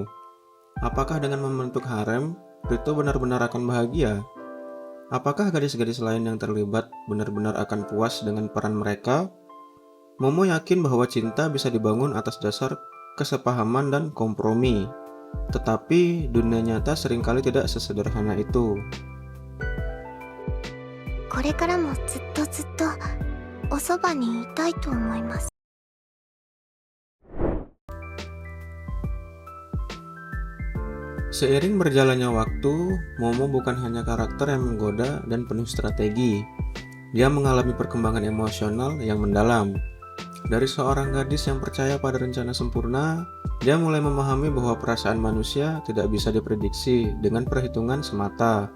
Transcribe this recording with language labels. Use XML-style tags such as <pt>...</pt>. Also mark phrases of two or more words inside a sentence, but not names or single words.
<id>Apakah dengan membentuk harem, Rito benar-benar akan bahagia? Apakah gadis-gadis lain yang terlibat benar-benar akan puas dengan peran mereka? Momo yakin bahwa cinta bisa dibangun atas dasar kesepahaman dan kompromi. Tetapi dunia nyata seringkali tidak sesederhana itu.</id> <ja>これからもずっとずっとおそばにいたいと思います。</ja> <id>Seiring berjalannya waktu, Momo bukan hanya karakter yang menggoda dan penuh strategi. Dia mengalami perkembangan emosional yang mendalam. Dari seorang gadis yang percaya pada rencana sempurna, dia mulai memahami bahwa perasaan manusia tidak bisa diprediksi dengan perhitungan semata.</id>